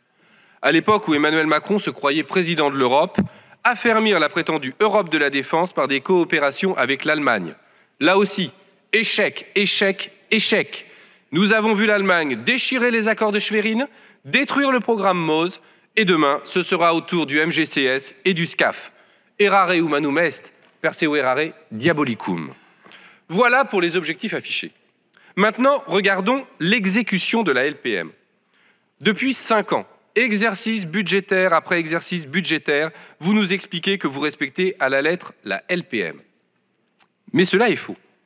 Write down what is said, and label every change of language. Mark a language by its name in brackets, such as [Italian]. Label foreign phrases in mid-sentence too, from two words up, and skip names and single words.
[French] À l'époque où Emmanuel Macron se croyait président de l'Europe, affermir la prétendue Europe de la défense par des coopérations avec l'Allemagne. Là aussi, échec, échec, échec. Nous avons vu l'Allemagne déchirer les accords de Schwerin, détruire le programme MOSE, et demain, ce sera au tour du MGCS et du SCAF. [Latin] Errare humanum est, perseverare diabolicum. [French] Voilà pour les objectifs affichés. Maintenant, regardons l'exécution de la LPM. Depuis 5 ans, exercice budgétaire après exercice budgétaire, vous nous expliquez que vous respectez à la lettre la LPM. Mais cela est faux.